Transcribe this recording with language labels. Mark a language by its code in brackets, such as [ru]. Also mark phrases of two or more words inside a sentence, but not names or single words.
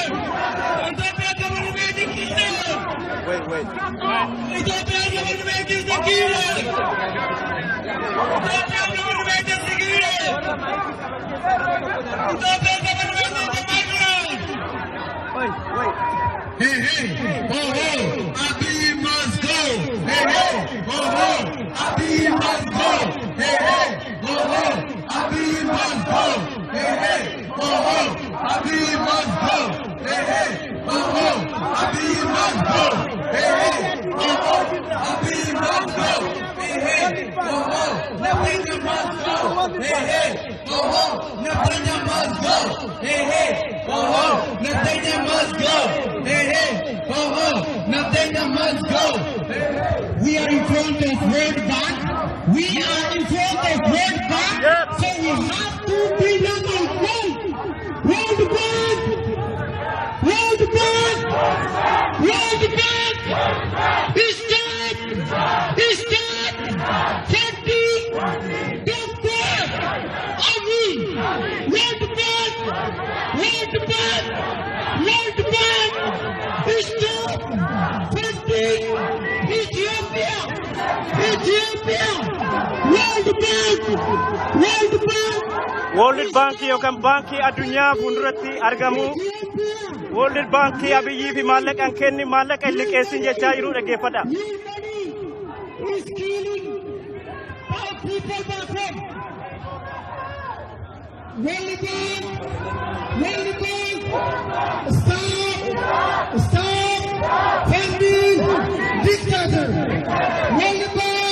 [en] Ethiopian government is the killer! Wait. Ethiopian government is the killer! Ethiopian government is the killer! Ethiopian government is the murderer! Wait. Hey, ho, ho, Abiy must go! Hey, ho, ho, Abiy must go! Hey, ho, ho, Abiy must go! Hey, ho, ho, Abiy must go! Hey, ho, ho, Abiy must go! Hey, ho, ho, Abiy must go! Hey, ho, ho, Nathaniel must go! Hey, ho, ho, Nathaniel must go! Hey, ho, ho, Nathaniel must go! Hey, ho, ho, Nathaniel must go! We are in front of World Bank. We are in front of World Bank. Yep. So we have to be number one. World Bank! World Bank! World Bank! Stop! Stop! Funding! Dr. Abiy! World Bank! World Bank! World Bank! Stop! Funding! Ethiopia! Ethiopia! World Bank! World Bank! [om] World Bank yookaan baankii addunyaa fuulduratti argamu. World Bank Abiyyii fi maallaqaan kenni maallaqa hin liqeessin jechaa jiru dhaggeeffadha. [en] Your money is killing our people back home. World Bank! World Bank! Stop! Stop! Funding! Dictator! World Bank!